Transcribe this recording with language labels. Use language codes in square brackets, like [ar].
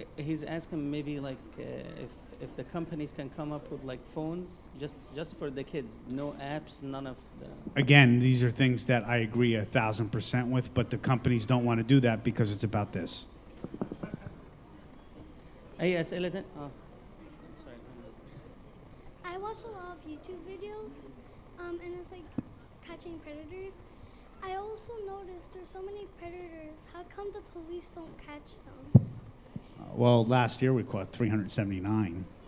[en] He's asking maybe like if the companies can come up with like phones just for the kids, no apps, none of the. Again, these are things that I agree 1,000% with, but the companies don't want to do that because it's about this. [ar] أي أسئلة تانية؟ [en] Sorry. I watch a lot of YouTube videos, and it's like catching predators. I also noticed there's so many predators. How come the police don't catch them? Well, last year we caught 379.